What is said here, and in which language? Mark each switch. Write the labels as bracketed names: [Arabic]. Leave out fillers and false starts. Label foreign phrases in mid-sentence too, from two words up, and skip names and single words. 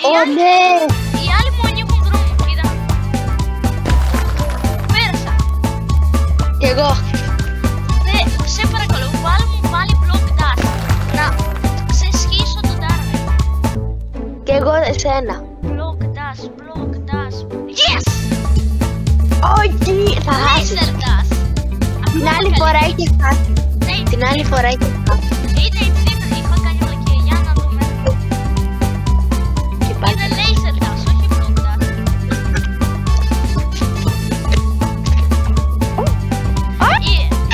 [Greek] ναι! Οι άλλοι μου ανοίγουν δρόμο, κοίτα. Πέρασα. Κι εγώ. Σε παρακαλώ, βάλε μου πάλι [English] block dash. [Greek] Να ξεσχίσω τον Darwin. Κι εγώ εσένα. [English] Block dash, block dash. Yes! [Greek] Όχι! Θα χάσεις. [English] Laser dash. [Greek] Την άλλη φορά έχεις χάσει. Ναι, Την άλλη φορά έχεις χάσει. είναι επειδή είχα κάνει βλακία. Για να δούμε. Και πάλι. Είναι [English] laser dash, [Greek] όχι [English] block dash. [Greek] Yeah.